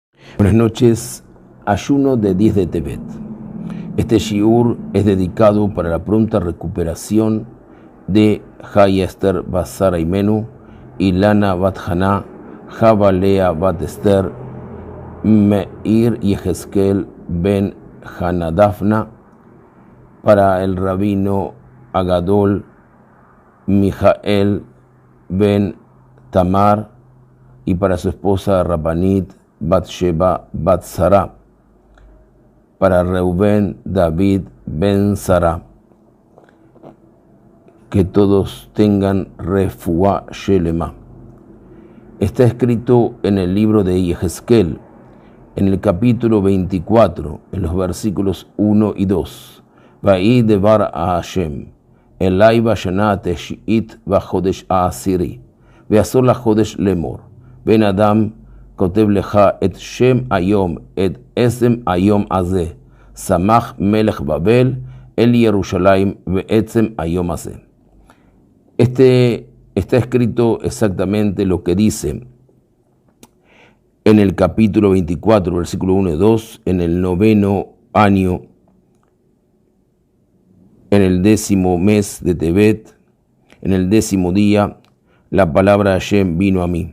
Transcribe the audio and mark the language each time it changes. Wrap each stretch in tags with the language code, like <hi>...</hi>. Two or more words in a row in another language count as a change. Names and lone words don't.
<es>Buenas noches, ayuno de 10 de Tevet. Este shiur es dedicado para la pronta recuperación de Jai Esther bat Sara Imenu, Ilana bat Haná, Java Lea bat Esther, Meir Yehezkel ben Hanadafna, para el rabino Agadol Mijael ben Tamar y para su esposa Rabbanit Bat-Sheba Bat-Sara, para Reuben David ben Sara, que todos tengan</es> <he>רפואה שלמה.</he> <es>Está escrito en el libro de Yehezkel, en el capítulo 24, en los versículos 1 y 2.</es> <he>ויהי דבר ה' אלי בשנה התשיעית בחדש העשירי בעשור לחדש לאמר בן אדם כותב לך את שם היום, את עצם היום הזה, שמח מלך בבל אל ירושלים בעצם היום הזה.</he> <es>Está escrito exactamente lo que dice en el capítulo 24, versículo 1 y 2, en el 9º año, en el 10º mes de Tevet, en el 10º día, la palabra de Hashem vino a mí.</es>